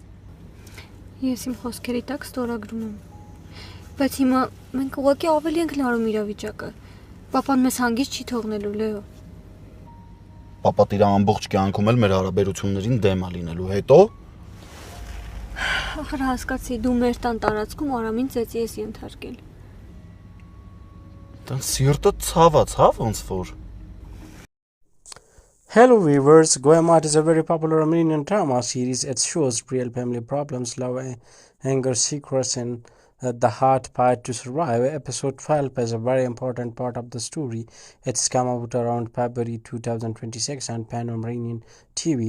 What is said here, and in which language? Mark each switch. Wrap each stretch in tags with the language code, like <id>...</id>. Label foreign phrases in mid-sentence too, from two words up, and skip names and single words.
<hy>Ես իմ խոսքերի տակ ստորագրում եմ։ Բայց հիմա մենք ուղղակի ավելի ենք լարում իրավիճակը։ Պապան մեզ հանգիստ չի թողնելու, Լեո։ Պապատ իր ամբողջ կյանքում էլ մեր հարաբերություններին դեմ է լինելու, հետո Ախր հասկացի, դու մեր տան տարածքում Արամին ծեծի ես ենթարկել։ Տան սիրտը ցավ ոնց որ։</hy> <en>Hello viewers, Goemart is a very popular Armenian drama series. It shows real family problems, love, anger, secrets, and the hard part to survive. Episode 12 is a very important part of the story. It's come out around February 2026 on Pan Armenian TV.</en>